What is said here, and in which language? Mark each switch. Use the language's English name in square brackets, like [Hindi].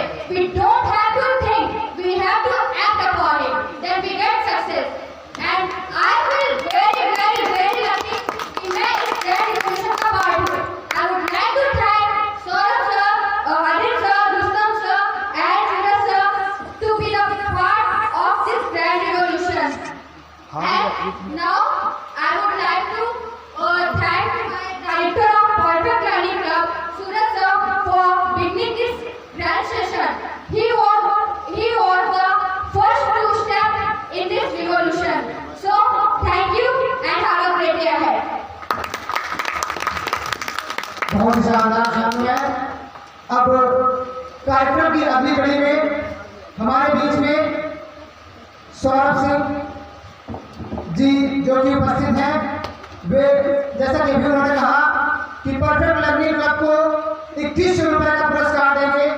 [English] We don't have to think, we have to act upon it. Then we get success. And I feel very lucky [Hindi] कि मैं इस grand revolution का part हूँ. [English] I would like to thank Saurabh sir, Adil sir, Rustam sir, and Jigar sir to be the part of this grand revolution. And now I would like to thank my director of Perfect Learning Club, Suraj sir, for beginning this grand session. He was the first to step in this revolution. So thank you and have a great day ahead. [Hindi] बहुत ही शानदार शामिल है। अब कार्यक्रम की अगली कड़ी में हमारे बीच में सौरभ सिंह जी जो कि उपस्थित हैं, वे जैसा कि अभी उन्होंने कहा कि परफेक्ट लर्निंग क्लब को 2100 रुपए का पुरस्कार देंगे।